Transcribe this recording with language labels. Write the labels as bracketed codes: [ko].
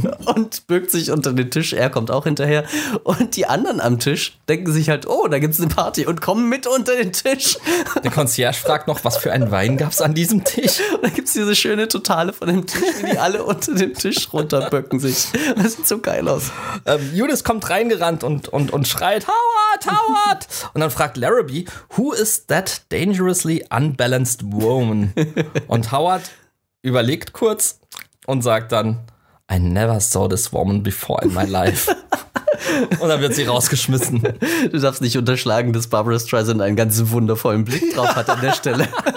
[de] Und bückt sich unter den Tisch. Er kommt auch hinterher. Und die anderen am Tisch denken sich halt, oh, da gibt's eine Party und kommen mit unter den Tisch. Der Concierge fragt noch, was für einen Wein gab's an diesem Tisch? Und dann gibt's diese schöne Totale von dem Tisch, wie die alle unter dem Tisch runterböcken sich. Das sieht so geil aus. Eunice kommt reingerannt und schreit, Howard, Howard! Und dann fragt Larrabee, [en] who is that dangerously unbalanced woman? [de] Und Howard überlegt kurz und sagt dann, [en] I never saw this woman before in my life. [de] Und dann wird sie rausgeschmissen. Du darfst nicht unterschlagen, dass Barbara Streisand einen ganz wundervollen Blick drauf hat an der Stelle.